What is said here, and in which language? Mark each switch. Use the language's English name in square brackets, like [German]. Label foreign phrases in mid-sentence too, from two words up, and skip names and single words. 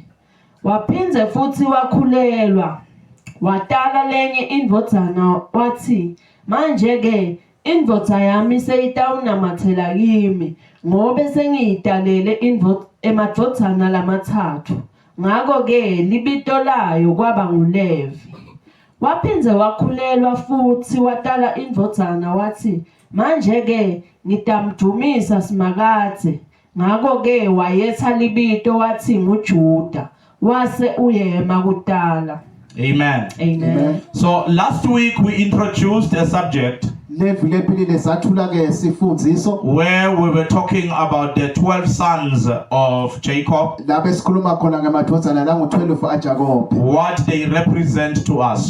[Swati] Waphindze futhi wakhulelwa watala lenye indvodzana wathi manje ke indvodza yami seyitawunamathela kimi ngobe sengiyitalele emadvodzana lamathathu ngako ke libito layo kwaba nguLevi. Waphindze wakhulelwa futhi watala indvodzana wathi manje ke ngitamdumisa simakadze ngako ke wayetha libito wathi nguJuda wase uyema kutala. [English] Amen. Amen. So last week we introduced a subject where we were talking about the 12 sons of Jacob, what they represent to us.